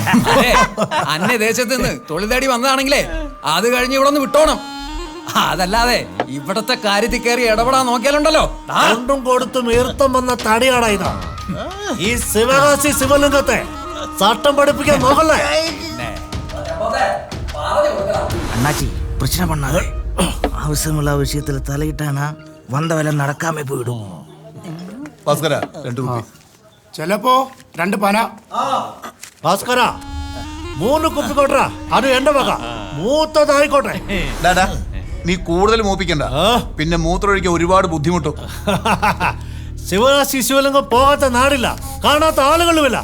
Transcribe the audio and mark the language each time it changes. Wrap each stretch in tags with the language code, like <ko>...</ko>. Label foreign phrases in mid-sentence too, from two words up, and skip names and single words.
<ml>അന്യദേശത്ത് നിന്ന് തൊഴിലാടി വന്നതാണെങ്കിലേ അത് കഴിഞ്ഞ് ഇവിടെ ഒന്ന് വിട്ടോണം. അതല്ലാതെ ഇവിടത്തെ കാര്യത്തിൽ കയറി ഇടപെടാൻ നോക്കിയാലുണ്ടല്ലോ. രണ്ടും കൊടുത്തും ഈർത്തം വന്ന തടിയാടാ ഇതാ. ഈ ശിവകാശി ശിവലിംഗത്തെ ചട്ടം പഠിപ്പിക്കാൻ നോക്കല്ലേ.</ml> <ta>அண்ணாச்சி பிரச்சனை பண்ணாதே. அவசியமில்லா விஷயத்துல தலையிட்டானா வந்த வேலை நடக்காம போயிடும்.</ta> <ml>ഭാസ്കര 2 രൂപ. ചെലപ്പോ 2 പന. ഭാസ്കര 3 കുപ്പി കൊട്രാ. അത് എന്റെ വക, മൂത്തതായിക്കോട്ടെ. നീ കൂടുതൽ മൂപ്പിക്കണ്ട, പിന്നെ മൂത്രമൊഴിക്കാൻ ഒരുപാട് ബുദ്ധിമുട്ടും. ശിവകാശി ശിവലിംഗം പോകാത്ത നാടില്ല, കാണാത്ത ആളുകളുമില്ല.</ml>